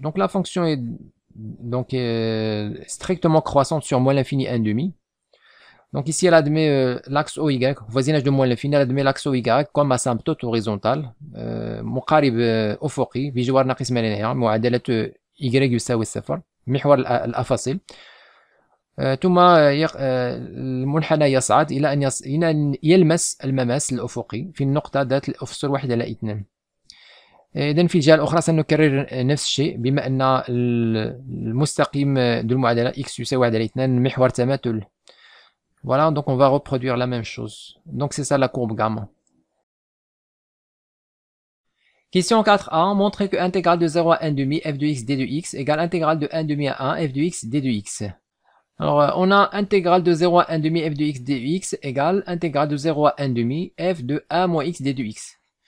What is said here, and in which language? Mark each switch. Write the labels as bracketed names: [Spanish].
[French] Donc la fonction est donc strictement croissante sur moins l'infini 1/2. Donc ici, elle admet l'axe OY, voisinage de moins l'infini, elle admet l'axe OY comme asymptote horizontale [Arabic] مقارب أفقي بجوار ناقص ما لا نهاية معادلة Y يساوي 0 محور الأفاصيل. ثم المنحنى يصعد إلى أن يلمس المماس الأفقي في النقطة ذات الأفصول 1/2. إذن في الجهة الأخرى سنكرر نفس الشيء بما أن المستقيم دو المعادلة x يساوي 1/2 محور تماثل. [French] Voilà, donc on va reproduire la même chose. Donc c'est ça la courbe gamma. Question 4a, montrez que intégrale de 0 à 1/2 f de x d de x égale intégrale de 1/2 à 1 f de x d de x. Alors on a intégrale de 0 à 1/2 f de x d de x égale intégrale de 0 à 1/2 f de 1 moins x d de x.